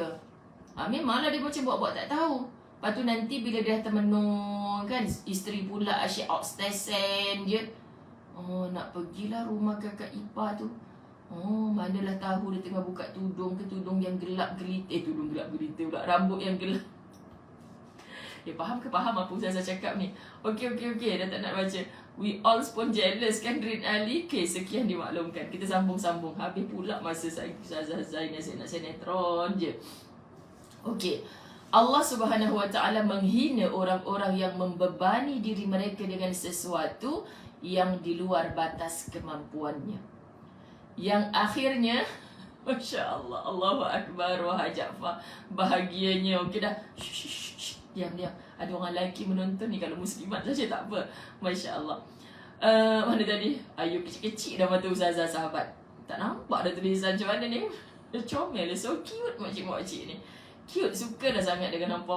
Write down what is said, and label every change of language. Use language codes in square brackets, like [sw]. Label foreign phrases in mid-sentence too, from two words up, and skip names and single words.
[ms] Memanglah dia macam buat-buat tak tahu. Lepas tu nanti bila dia termenung kan, isteri pula asyik outstation je. Nak pergilah rumah kakak ipar tu. Manalah tahu dia tengah buka tudung ke, tudung yang gelap gelita. Tudung gelap gelita pula, rambut yang gelap. Faham ke faham apa Ustazah cakap ni? Okey, dah tak nak baca. [en] We all [ms] pun jealous kan Rin Ali. Okay, sekian dimaklumkan. Kita sambung-sambung. Habis pula masa Ustazah Zainal nak sinetron je. Okey. [ar] الله سبحانه وتعالى [ms] menghina orang-orang yang membebani diri mereka dengan sesuatu yang di luar batas kemampuannya. Yang akhirnya [ar] ما شاء الله, الله أكبر, [ms] wahai Jaafar. Bahagianya, okey dah. Diam. Ada orang lelaki menonton ni, kalau muslimat saja tak apa. [ar] ما شاء الله. [ms] Mana tadi? Ayu kecil-kecil dah mata Ustazah sahabat. Tak nampak dah tulisan macam mana ni. Dia comel, [en] so cute [ms] makcik-makcik ni. Cute, suka dah sangat dengan nampak.